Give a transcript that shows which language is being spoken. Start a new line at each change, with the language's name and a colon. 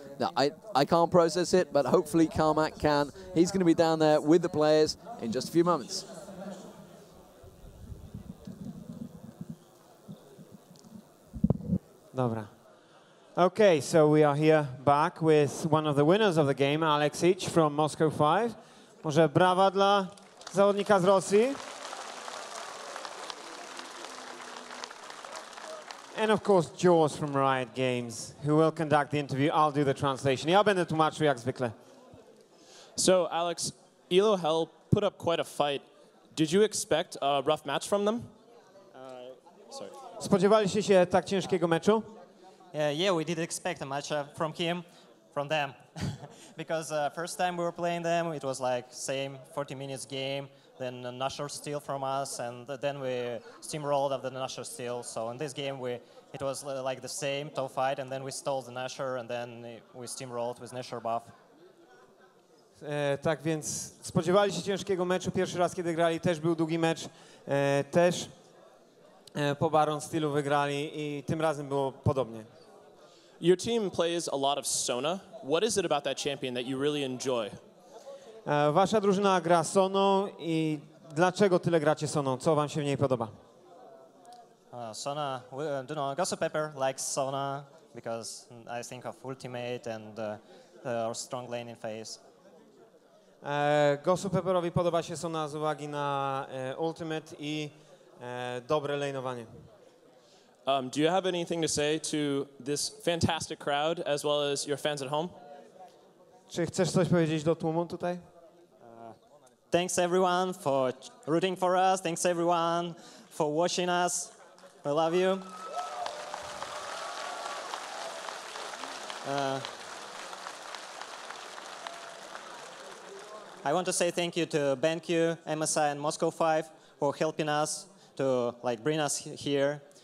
English: No, I can't process it, but hopefully Carmack can. He's going to be down there with the players in just a few moments.
Polish: Dobra.
English: Okay, so we are here back with one of the winners of the game, Alex Ich from Moscow 5.
Polish: Może brawa dla zawodnika z Rosji.
English: And of course, Jaws from Riot Games, who will conduct the interview. I'll do the translation.
Polish: Ja będę tłumaczył jak zwykle.
English: So, Alex, Elo Hell put up quite a fight. Did you expect a rough match from them? Sorry.
Polish: Spodziewaliście się tak ciężkiego meczu?
English: Yeah, we did expect a match from them. Because first time we were playing them, it was like same 40 minutes game, then a Nashor steal from us, and then we steamrolled of the Nashor steal. So in this game, it was like the same top fight, and then we stole the Nashor, and then we steamrolled with Nashor buff.
Polish: Tak więc spodziewali się ciężkiego meczu. Pierwszy raz, kiedy grali, też był długi mecz. Też po Baron stylu wygrali i tym razem było podobnie.
English: Your team plays a lot of Sona. What is it about that champion that you really enjoy?
Polish: Wasza drużyna gra Soną i dlaczego tyle gracie Soną? Co wam się w niej podoba?
English: Sona, Gosu Pepper likes Sona because I think of ultimate and our strong lane in phase.
Polish: Gosu Pepperowi podoba się Sona z uwagi na ultimate i dobre lane'owanie.
English: Do you have anything to say to this fantastic crowd as well as your fans at home?
Polish: Czy chcesz coś powiedzieć do tłumu tutaj?
English: Thanks everyone for rooting for us. Thanks everyone for watching us. We love you. I want to say thank you to BenQ, MSI, and Moscow 5 for helping us to bring us here.